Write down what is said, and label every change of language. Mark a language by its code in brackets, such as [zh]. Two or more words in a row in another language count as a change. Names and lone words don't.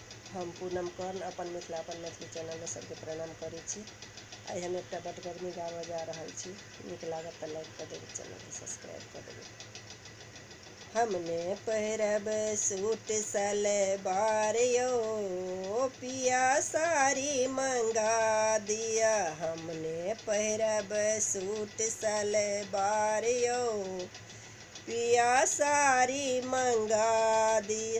[mai] हम पूनम कर्ण अपन मिथिला अपन मैथिली चैनल में सबके प्रणाम करै छी। आई हम एक बटगबनी गाबऽ जा रहल छी। नीक लागत तऽ लाइक कर देबै, चैनल के सब्सक्राइब कर देबै। हमने पहिरब सूट सलवार यो, पिया साड़ी मंगा दिया। हमने पहिरब सूट सलवार यो, पिया साड़ी मंगा दिया।